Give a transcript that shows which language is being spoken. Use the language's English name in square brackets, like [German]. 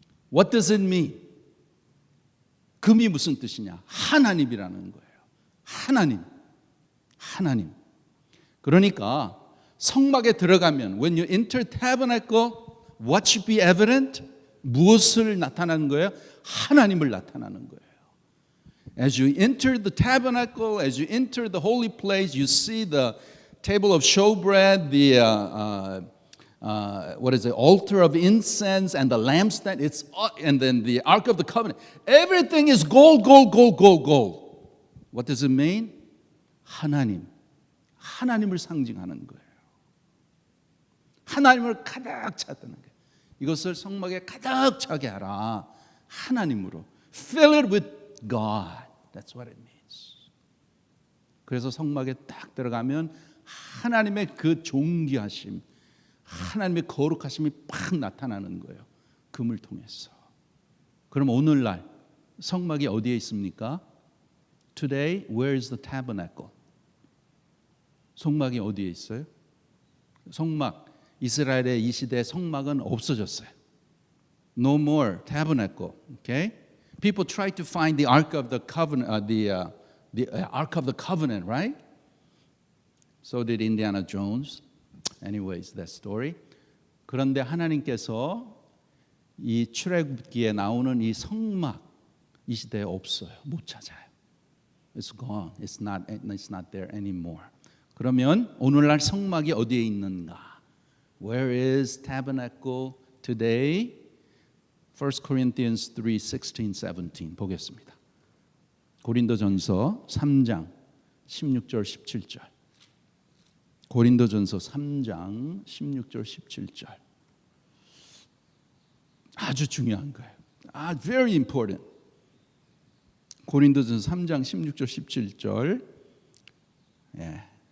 [English] What does it mean? [Korean] 금이 무슨 뜻이냐? 하나님이라는 거예요. 하나님. 그러니까 성막에 들어가면 [English] when you enter tabernacle, what should be evident? [Korean] 무엇을 나타나는 거예요? 하나님을 나타나는 거예요. [English] As you enter the tabernacle, as you enter the holy place, you see the table of showbread, the altar of incense, and the lampstand. And then the Ark of the Covenant. Everything is gold. What does it mean? [Korean] 하나님을 상징하는 거예요. 하나님을 가득 찾는 거예요. 이것을 성막에 가득 차게 하라. 하나님으로. [English] Fill it with God. That's what it means. [Korean] 그래서 성막에 딱 들어가면 하나님의 그 존귀하심, 하나님의 거룩하심이 팍 나타나는 거예요. 금을 통해서. 그럼 오늘날 성막이 어디에 있습니까? [English] Today, where is the tabernacle? [Korean] 성막이 어디에 있어요? 성막, 이스라엘의 이 시대의 성막은 없어졌어요. [English] No more tabernacle. Okay? People try to find the Ark of the Covenant, the Ark of the Covenant, right? So did Indiana Jones. Anyways, that story. [Korean] 그런데 하나님께서 이 출애굽기에 나오는 이 성막 이 시대에 없어요. 못 찾아요. [English] It's gone. It's not there anymore. [Korean] 그러면 오늘날 성막이 어디에 있는가? [English] Where is tabernacle today? 1 Corinthians 3:16, 17 보겠습니다. [Korean] 고린도전서 3장 16절 17절. 고린도전서 3장 16절 17절. 아주 중요한 거예요. [English] Very important. [Korean] 고린도전서 3장 16절 17절. 예.